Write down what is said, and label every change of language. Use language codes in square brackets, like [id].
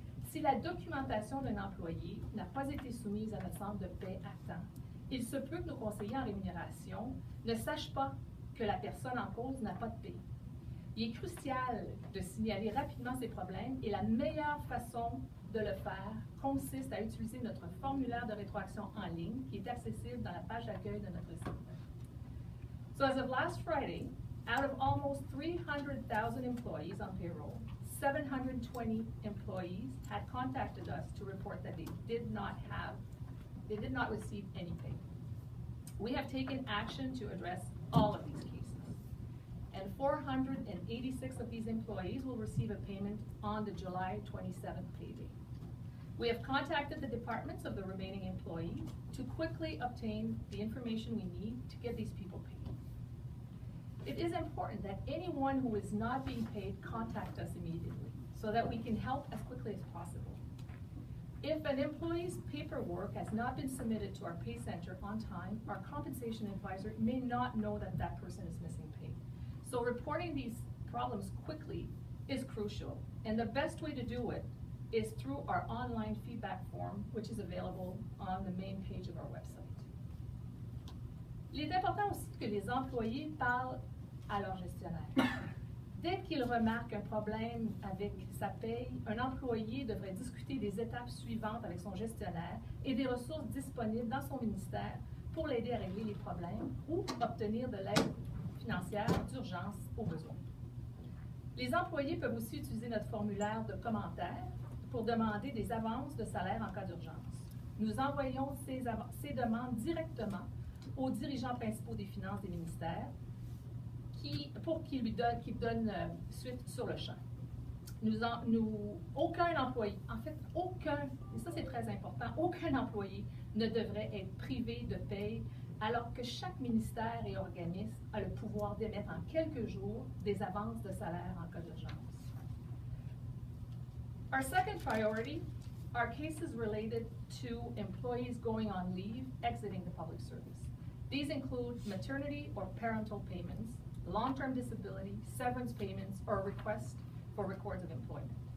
[fr] Si la documentation d'un employé n'a pas été soumise à notre centre de paie à temps, il se peut que nos conseillers en rémunération ne sachent pas que la personne en cause n'a pas de paie. Il est crucial de signaler rapidement ces problèmes et la meilleure façon de le faire consiste à utiliser notre formulaire de rétroaction en ligne qui est accessible dans la page d'accueil de notre site. [en] So as of last Friday, out of almost 300,000 employees on payroll, 720 employees had contacted us to report that they did not receive any pay. We have taken action to address all of these cases, and 486 of these employees will receive a payment on the July 27th payday. We have contacted the departments of the remaining employees to quickly obtain the information we need to get these people paid. It is important that anyone who is not being paid contact us immediately so that we can help as quickly as possible. If an employee's paperwork has not been submitted to our pay center on time, our compensation advisor may not know that that person is missing pay. So reporting these problems quickly is crucial, and the best way to do it is through our online feedback form, which is available on the main page of our website. [fr] Il est important aussi que les employés parlent à leur gestionnaire. Dès qu'il remarque un problème avec sa paye, un employé devrait discuter des étapes suivantes avec son gestionnaire et des ressources disponibles dans son ministère pour l'aider à régler les problèmes ou obtenir de l'aide financière d'urgence au besoin. Les employés peuvent aussi utiliser notre formulaire de commentaires pour demander des avances de salaire en cas d'urgence. Nous envoyons ces demandes directement aux dirigeants principaux des finances des ministères pour qu'ils donnent suite sur le champ. Aucun employé, en fait aucun, et ça c'est très important, aucun employé ne devrait être privé de paye alors que chaque ministère et organisme a le pouvoir d'émettre en quelques jours des avances de salaire en cas d'urgence. [en] Our second priority are cases related to employees going on leave, exiting the public service. These include maternity or parental payments, long-term disability, severance payments, or requests for records of employment.